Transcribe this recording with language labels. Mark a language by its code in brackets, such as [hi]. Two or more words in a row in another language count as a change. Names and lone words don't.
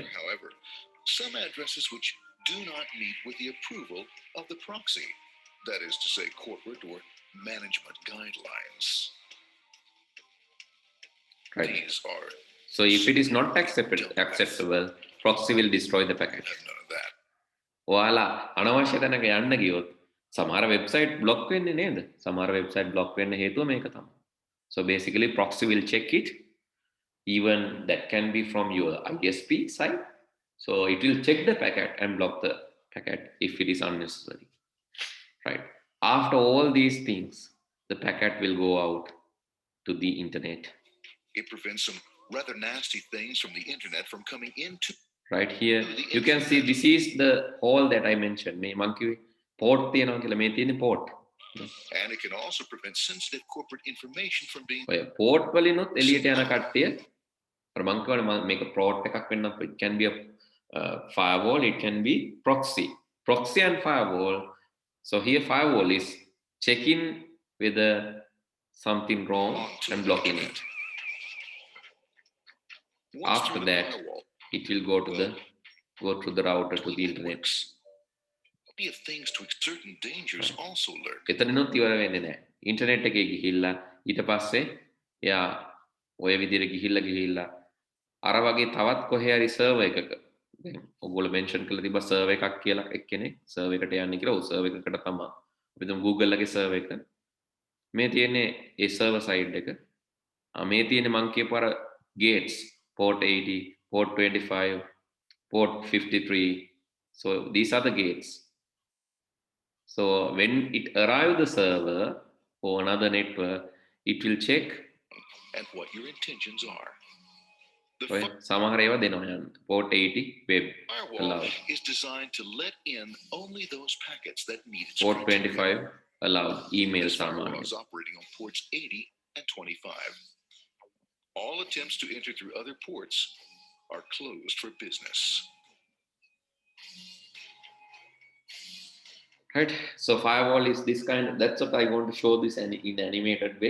[en] are, however, some addresses which do not meet with the approval of the proxy. That is to say, corporate or management guidelines. Right. These are So if it is not acceptable, proxy will destroy the packet. have none of that. [si] ඔයාලා අනවශ්‍ය තැනක යන්න ගියොත් සමහර වෙබ්සයිට් බ්ලොක් වෙන්නේ නේද? සමහර වෙබ්සයිට් බ්ලොක් වෙන්න හේතුව මේක තමයි. [en] So basically proxy will check it. Even that can be from your ISP side. So it will check the packet and block the packet if it is unnecessary. Right. After all these things, the packet will go out to the internet. It prevents some rather nasty things from the internet from coming into. Right here, you can see this is the hole that I mentioned. [si] මේ මං කිව්වේ port තියනවා කියලා. මේ තියෙන්නේ port. [en] And it can also prevent sensitive corporate information from being. [si] ඔය port වලිනුත් එළියට යන කට්ටිය අර මං කියවනේ මේක port එකක් වෙන්න [en] it can be a firewall, it can be proxy. Proxy and firewall. So here firewall is checking whether something wrong and blocking it. Once After through the that, firewall, it will go to the router to the internet. plenty of things to certain dangers also lurk. [si] එතනනොත් ඉවර වෙන්නේ නැහැ. ඉන්ටර්නෙට් එකේ ගිහිල්ලා ඊට පස්සේ එයා ඔය විදිහට ගිහිල්ලා අර වගේ තවත් කොහේ හරි සර්වර් එකක ඔගොල්ලෝ මෙන්ෂන් කරලා තිබ්බා සර්වර් එකක් කියලා එක්කෙනෙක් සර්වර් එකට යන්නේ කියලා. ඔව් සර්වර් එකකට තමයි. අපි දැන් Google එකේ සර්වර් එක. මේ තියෙන්නේ ඒ සර්වර් සයිඩ් එක. මේ තියෙන්නේ මං කියපු අර [en] gates port 80, port 25, port 53. So these are the gates. So when it arrives the server or another network, it will check and what your intentions are. [si] සමහර ඒවා දෙනවා යන්න. [en] Port 80 web Firewall allowed. is designed to let in only those packets that meet its Port criteria. 25 allowed. Email This firewall [si] සාමාන්‍ය. [en] is operating on ports 80 and 25. All attempts to enter through other ports are closed for business. Right. So firewall is this kind. That's what I want to show this in animated way.